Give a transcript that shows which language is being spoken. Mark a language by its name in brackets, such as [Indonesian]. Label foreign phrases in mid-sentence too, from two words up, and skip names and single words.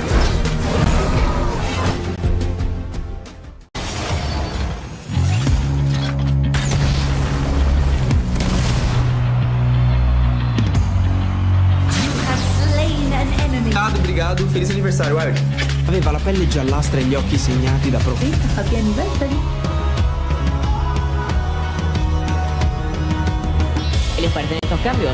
[Portuguese] Obrigado, feliz aniversario, [English] Wild. [Italian] Aveva la pelle giallastra e gli occhi segnati da [English] Happy anniversary. [Spanish] ¿Qué les parecen estos cambios?